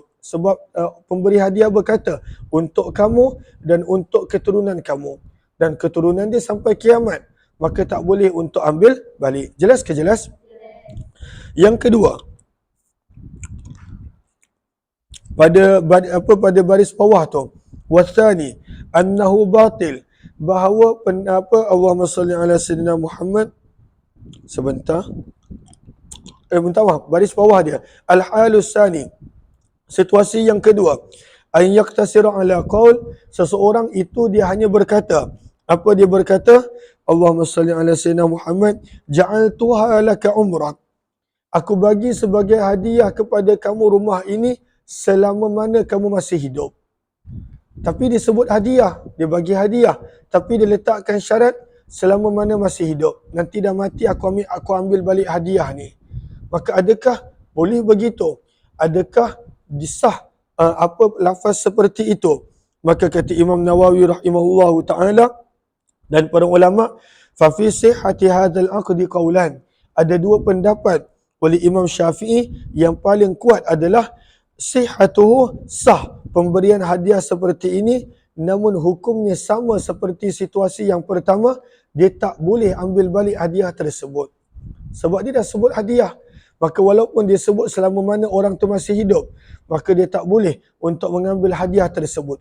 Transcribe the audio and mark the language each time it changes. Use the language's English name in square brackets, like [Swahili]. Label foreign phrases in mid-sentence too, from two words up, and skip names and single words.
[Malay] Sebab pemberi hadiah berkata, untuk kamu dan untuk keturunan kamu. Dan keturunan dia sampai kiamat. Maka tak boleh untuk ambil balik. Jelas ke jelas? Yang kedua, pada baris bawah tu, [Arabic] والثاني أنه باطل, bahawa اللهم صل على سيدنا محمد, [Malay] sebentar, baris bawah dia, [Arabic] الحالة الثانية, [Malay] situasi yang kedua, [Arabic] أن يقتصر على قول, [Malay] seseorang itu dia hanya berkata, apa dia berkata? [Arabic] اللهم صل على سيدنا محمد جعلتها لك عمرة, [Malay] aku bagi sebagai hadiah kepada kamu rumah ini selama mana kamu masih hidup. Tapi dia sebut hadiah, dia bagi hadiah, tapi dia letakkan syarat selama mana masih hidup. Nanti dah mati aku ambil balik hadiah ni. Maka adakah boleh begitu? Adakah disah lafaz seperti itu? Maka kata Imam Nawawi [Arabic] رحمه الله تعالى [Malay] dan para ulama, [Arabic] ففي صحة هذا العقد قولان. [Malay] Ada 2 pendapat oleh Imam Syafi'i. Yang paling kuat adalah sihhatuhu, sah pemberian hadiah seperti ini, namun hukumnya sama seperti situasi yang pertama, dia tak boleh ambil balik hadiah tersebut. Sebab dia dah sebut hadiah. Maka walaupun dia sebut selama mana orang tu masih hidup, maka dia tak boleh untuk mengambil hadiah tersebut.